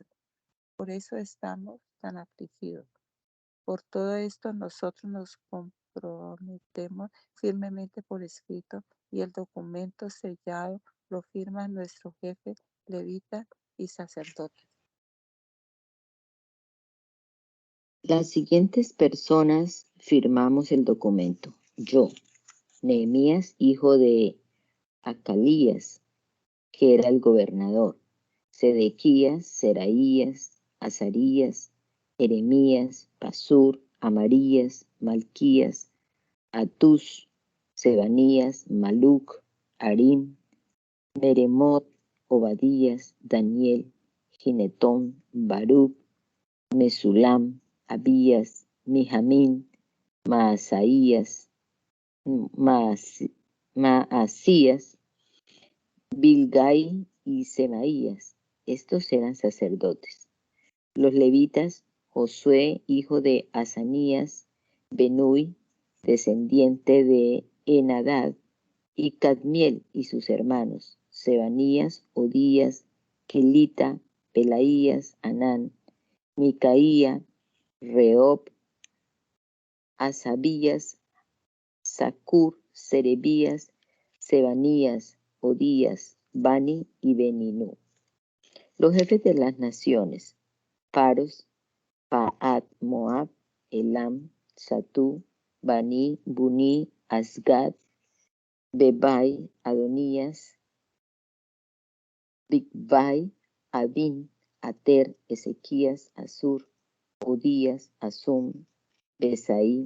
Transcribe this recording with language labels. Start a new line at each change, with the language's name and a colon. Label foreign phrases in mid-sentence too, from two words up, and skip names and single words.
Spanish: Por eso estamos tan afligidos. Por todo esto nosotros nos comprometemos firmemente por escrito y el documento sellado lo firman nuestros jefes, levitas y sacerdotes. Las siguientes personas firmamos el documento. Yo, Nehemías, hijo de Acalías, que era el gobernador, Sedequías, Seraías, Azarías, Jeremías, Pasur, Amarías, Malquías, Atús, Sebanías, Maluc, Arim, Meremot, Obadías, Daniel, Ginetón, Baruch, Mesulam, Abías, Mijamín, Maasaías, Maasías, Bilgai y Semaías. Estos eran sacerdotes. Los levitas, Josué, hijo de Asanías, Benui, descendiente de Enadad, y Cadmiel y sus hermanos, Sebanías, Odías, Kelita, Pelaías, Anán, Micaía, Reob, Asabías, Sacur, Serebías, Sebanías, Odías, Bani y Beninu. Los jefes de las naciones, Paros, Paat, Moab, Elam, Satú, Bani, Buni, Asgad, Bebai, Adonías, Bigvai, Adin, Ater, Ezequías, Asur, Odías, Asum, Besaí,